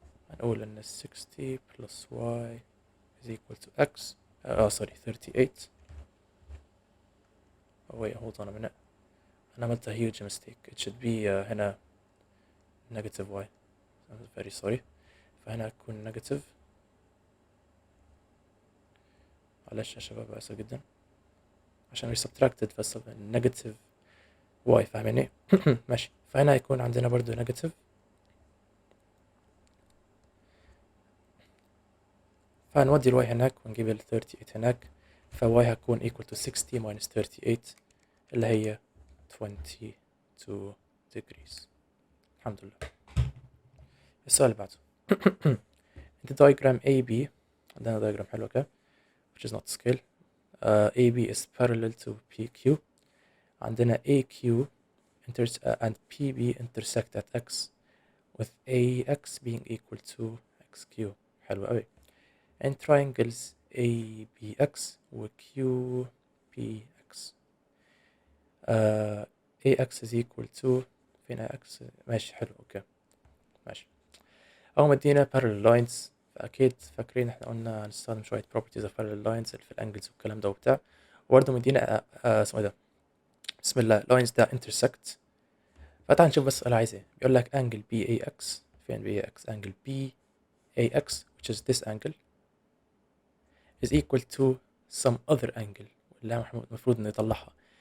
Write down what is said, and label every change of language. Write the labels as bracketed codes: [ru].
[ar] هنقول إن [en] 60 plus y is equal to x. Sorry, 38. Oh wait, hold on a minute. أنا عملت a huge mistake. It should be [ar] هنا [en] negative y. I'm very sorry. [ar] فهنا هتكون negative. معلش يا شباب، آسف جدا عشان [en] we subtracted [ar] بس negative y، فاهميني؟ ماشي. فهنا هيكون عندنا برضو negative. فهنودي ال y هناك ونجيب ال 38 هناك. [en] y هتكون equal to 60 minus 38 [ar] اللي هي [en] 22 degrees. [ar] الحمد لله. السؤال اللي بعده. [en] In the diagram AB [ar] عندنا diagram حلو كده [en] which is not scale. AB is parallel to PQ. عندنا AQ and PB intersect at X with AX being equal to XQ. [ar] حلو قوي. [en] And triangles ABX و QPX. AX is equal to [ar] فين AX؟ ماشي حلو اوكي ماشي. أول ما ادينا parallel lines، فأكيد فاكرين احنا قلنا هنستخدم شوية [en] properties of parallel lines [ar] اللي في الانجلز والكلام ده وبتاع، وبرضه مدينا اسمه ايه ده، بسم الله، [en] lines that intersect. [ar] فتعال نشوف بس السؤال عايز ايه. بيقول لك [en] angle BAX، فين BAX؟ angle BAX which is this angle is equal to some other angle [ar] اللي احنا المفروض نطلعها.